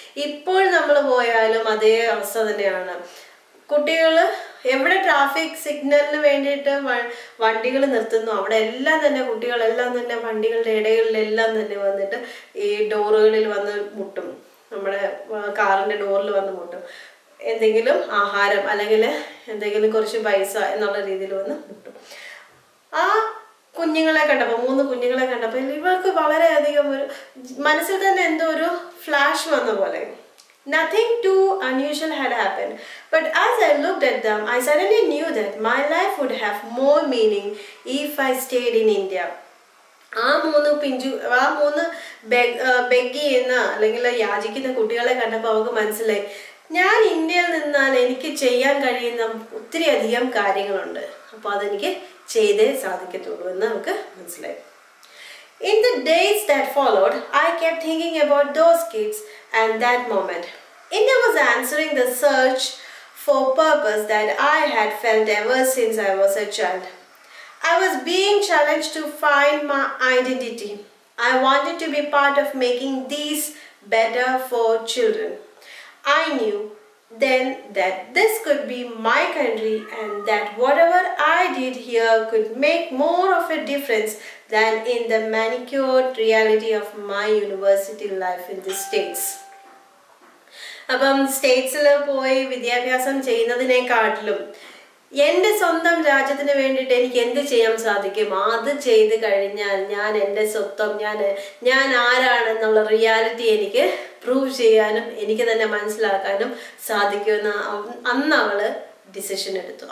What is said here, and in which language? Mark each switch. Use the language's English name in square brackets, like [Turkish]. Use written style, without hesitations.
[Malayalam] ഇപ്പോൾ നമ്മൾ പോയാലും അതേ അവസ്ഥ തന്നെയാണ്. കുട്ടികൾ എവിടെ ട്രാഫിക് സിഗ്നലിന് വേണ്ടിയിട്ട് വണ്ടികൾ നിർത്തുന്നു അവിടെ എല്ലാം തന്നെ കുട്ടികളെല്ലാം തന്നെ വണ്ടികളുടെ ഇടകളിലെല്ലാം തന്നെ വന്നിട്ട് ഈ ഡോറുകളിൽ വന്ന് മുട്ടും, നമ്മുടെ കാറിന്റെ ഡോറിൽ വന്ന് മുട്ടും. എന്തെങ്കിലും ആഹാരം അല്ലെങ്കിൽ എന്തെങ്കിലും കുറച്ച് പൈസ എന്നുള്ള രീതിയിൽ വന്ന് മുട്ടും. ആ കുഞ്ഞുങ്ങളെ കണ്ടപ്പോൾ, 3 കുഞ്ഞുങ്ങളെ കണ്ടപ്പോൾ ഇവർക്ക് വളരെയധികം ഒരു മനസ്സിൽ തന്നെ എന്തോ ഒരു ഫ്ലാഷ് വന്ന പോലെ. [English] Nothing too unusual had happened, but as I looked at them, I suddenly knew that my life would have more meaning if I stayed in India. [Malayalam] ആ 3 ബെഗ് ചെയ്യുന്ന അല്ലെങ്കിൽ യാചിക്കുന്ന കുട്ടികളെ കണ്ടപ്പോൾ അവർക്ക് മനസ്സിലായി, ഞാൻ ഇന്ത്യയിൽ നിന്നാൽ എനിക്ക് ചെയ്യാൻ കഴിയുന്ന ഒത്തിരി അധികം കാര്യങ്ങളുണ്ട്, അപ്പോൾ അതെനിക്ക് ചെയ്തേ സാധിക്കത്തുള്ളൂ എന്ന് നമുക്ക് മനസ്സിലായി. [English] In the days that followed, I kept thinking about those kids and that moment. India was answering the search for purpose that I had felt ever since I was a child. I was being challenged to find my identity. I wanted to be part of making these better for children. I knew then that this could be my country and that whatever I did here could make more of a difference than in the manicured reality of my university life in the States. [Malayalam] അപ്പം സ്റ്റേറ്റ്സിൽ പോയി വിദ്യാഭ്യാസം ചെയ്യുന്നതിനെക്കാട്ടിലും എൻ്റെ സ്വന്തം രാജ്യത്തിന് വേണ്ടിയിട്ട് എനിക്ക് എന്ത് ചെയ്യാൻ സാധിക്കും, അത് ചെയ്ത് കഴിഞ്ഞാൽ ഞാൻ എൻ്റെ സ്വത്വം ഞാൻ ആരാണെന്നുള്ള റിയാലിറ്റി എനിക്ക് പ്രൂവ് ചെയ്യാനും എനിക്ക് തന്നെ മനസ്സിലാക്കാനും സാധിക്കുമെന്ന് അന്ന് അവള് ഡിസിഷൻ എടുത്തു.